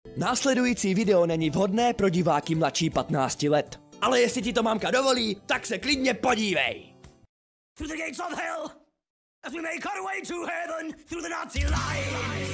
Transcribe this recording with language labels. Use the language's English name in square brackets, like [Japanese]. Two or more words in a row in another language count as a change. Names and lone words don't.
[Czech] Následující video není vhodné pro diváky mladší 15 let. Ale jestli ti to mámka dovolí, tak se klidně podívej. [English] Through the gates of hell, as we make our way to heaven, through the Nazi lines.